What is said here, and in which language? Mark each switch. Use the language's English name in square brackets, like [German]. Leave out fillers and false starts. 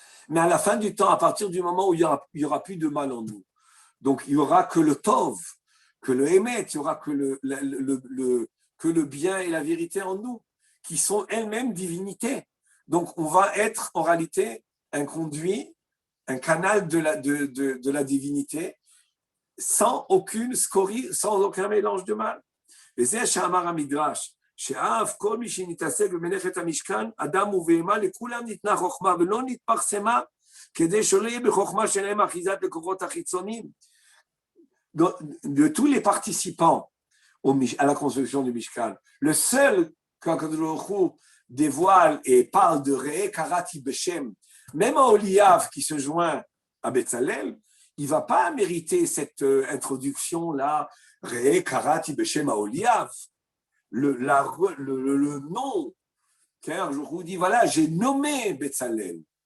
[French] Mais à la fin du temps, à partir du moment où il y aura plus de mal en nous, donc il n'y aura que le Tov, que le Hémet, il n'y aura que le bien et la vérité en nous, qui sont elles-mêmes divinités. Donc on va être en réalité un conduit, un canal de la divinité, sans aucune scorie, sans aucun mélange de mal. [Hebrew] וזה שאמר המדרש, שאף כל מי שנתעסק במלאכת המשכן, אדם ובהמה, לכולם ניתנה חוכמה ולא נתפרסמה, כדי שלא יהיה בחוכמה שלהם אחיזת לכוחות החיצוניים. [French] De tous les participants à la construction du Mishkan, le seul qu'Akadosh Baruch Hu dévoile et parle de [Hebrew] Re'eh Karati Beshem, [French] même à Oliav qui se joint à Betzalel, il ne va pas mériter cette introduction-là, Re'eh Karati Beshem Aholiav, le nom, car je vous dis, voilà, j'ai nommé Betzalel.